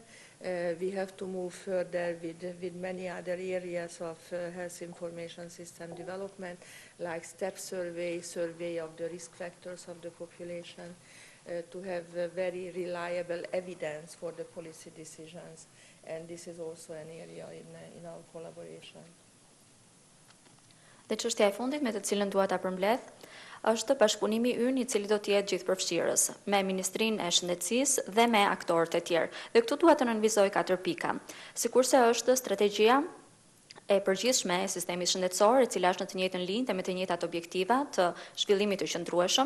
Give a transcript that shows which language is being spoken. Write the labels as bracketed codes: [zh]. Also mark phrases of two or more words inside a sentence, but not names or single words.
[en] We have to move further with many other areas of health information system development, like step survey of the risk factors of the population, to have very reliable evidence for the policy decisions. And this is also an area in our collaboration. [sq] Dhe çështja e fundit me të cilën dua ta përmbledh është bashkëpunimi ynë, i cili do të jetë gjithëpërfshirës me Ministrinë e Shëndetësisë dhe me aktorët e tjerë. Dhe këtu dua të nënvizoj 4 pika. Sikurse është strategjia e përgjithshme e sistemit shëndetësor, e cila është në të njëjtën linjë dhe me të njëjtat objektiva të zhvillimit të qëndrueshëm.